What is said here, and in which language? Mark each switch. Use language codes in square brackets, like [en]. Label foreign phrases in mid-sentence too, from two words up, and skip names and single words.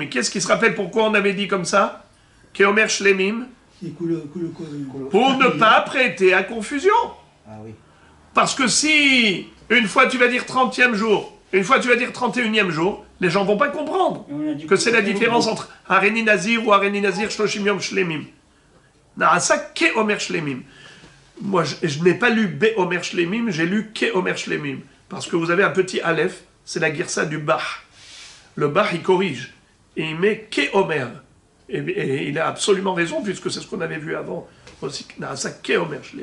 [fr] Qu'est-ce qui se rappelle pourquoi on avait dit comme ça? [he] כאומר שלמים. [fr] Pour ne pas prêter à confusion. Ah oui. Parce que si, une fois tu vas dire 30e jour, une fois tu vas dire 31e jour, les gens vont pas comprendre que c'est la différence entre [he] הריני נזיר [fr] ou [he] הריני נזיר שלושים יום שלמים. נעשה כאומר שלמים. [fr] Moi, je n'ai pas lu [he] באומר שלמים, [fr] j'ai lu [he] כאומר שלמים. [fr] Parce que vous avez un petit Aleph, c'est la girsa du Bach. Le Bach, il corrige. Et il met [he] כאומר. [fr] Et il a absolument raison, puisque c'est ce qu'on avait vu avant. Aussi, ça [he] כאומר שלמים.